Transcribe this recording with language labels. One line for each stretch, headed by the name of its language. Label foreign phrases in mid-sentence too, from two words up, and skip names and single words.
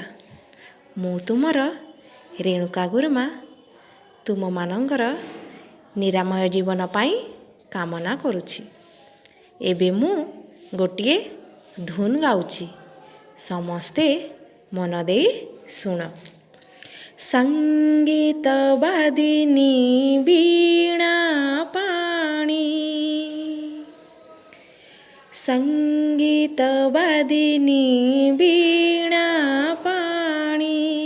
Odia: ମୁଁ ତୁମର ରେଣୁକା ଗୁରୁମା ତୁମ ମାନଙ୍କର ନିରାମୟ ଜୀବନ ପାଇଁ କାମନା କରୁଛି। ଏବେ ମୁଁ ଗୋଟିଏ ଧୁନ ଗାଉଛି, ସମସ୍ତେ ମନ ଦେଇ ଶୁଣ। ସଙ୍ଗୀତ ବାଦିନୀ ବୀଣା ପାଣି, ସଙ୍ଗୀତ ବାଦିନୀ ବୀଣା ପାଣି।